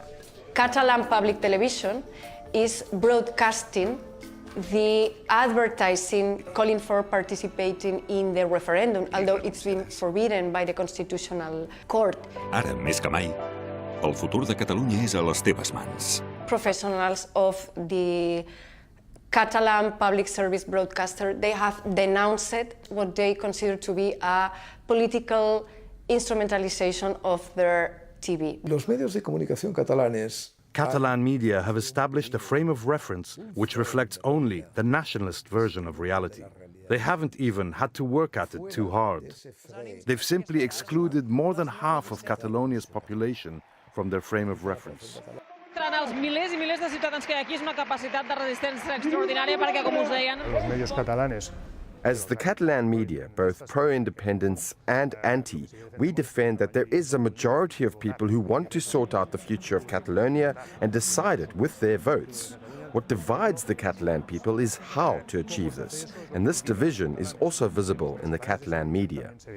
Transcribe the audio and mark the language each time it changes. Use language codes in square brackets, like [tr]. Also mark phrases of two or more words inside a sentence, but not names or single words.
[en] Catalan public television is broadcasting the advertising calling for participating in the referendum, although it's been forbidden by the Constitutional Court. [ca] Ara, més que mai, el futur de Catalunya és a les teves mans. [en] Professionals of the Catalan public service broadcaster, they have denounced what they consider to be a political instrumentalization of their TV. [es] Los medios de comunicación catalanes [en] Catalan media have established a frame of reference which reflects only the nationalist version of reality. They haven't even had to work at it too hard. They've simply excluded more than half of Catalonia's population from their frame of reference. [ca] Els milers i milers de ciutadans que hi ha aquí és una capacitat de resistència extraordinària perquè, com us deien... [es] Los medios catalanes. [en] As the Catalan media, both pro-independence and anti, we defend that there is a majority of people who want to sort out the future of Catalonia and decide it with their votes. What divides the Catalan people is how to achieve this, and this division is also visible in the Catalan media.